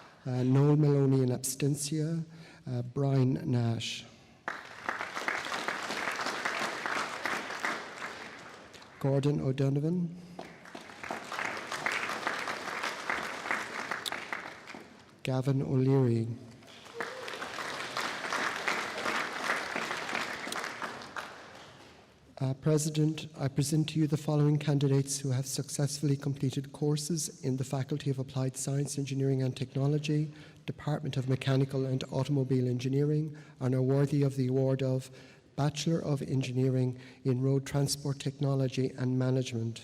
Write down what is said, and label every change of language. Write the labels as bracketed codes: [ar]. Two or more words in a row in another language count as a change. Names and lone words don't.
[en] Noel Maloney in absentia, Brian Nash. Gordon O'Donovan. Gavin O'Leary. President, I present to you the following candidates who have successfully completed courses in the Faculty of Applied Science, Engineering and Technology, Department of Mechanical and Automobile Engineering, and are worthy of the award of Bachelor of Engineering in Road Transport Technology and Management.